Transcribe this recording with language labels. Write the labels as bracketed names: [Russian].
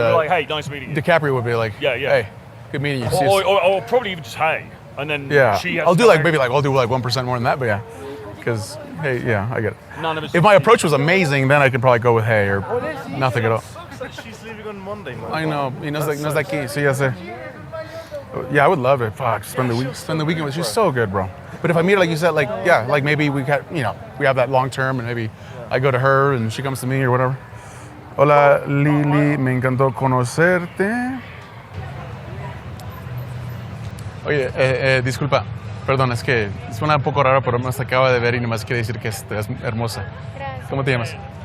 [English] like, hey, nice meeting you. DiCaprio would be like? Yeah. Hey, good meeting you. See you Or probably even just hey, and then Yeah, she has I'll to do like say- maybe like I'll do like 1% more than that, but yeah, because hey, yeah, I get it. None of us. If my approach was amazing, then I could probably go with hey or nothing at all. Sucks that she's leaving on Monday, man. I know, [Spanish] y no es de aquí, sí, ya sé. [English] Yeah, I would love it. Fuck, spend the weekend with. She's so good, bro. But if I meet her, like you said, like yeah, like maybe we got we have that long term, and maybe I go to her and she comes to me or whatever. [Spanish] Hola Lili, me encantó conocerte. Oye, disculpa, perdón, es que suena un poco raro, pero nos acaba de ver y nomás quiere decir que es hermosa. Gracias. ¿Cómo te llamas?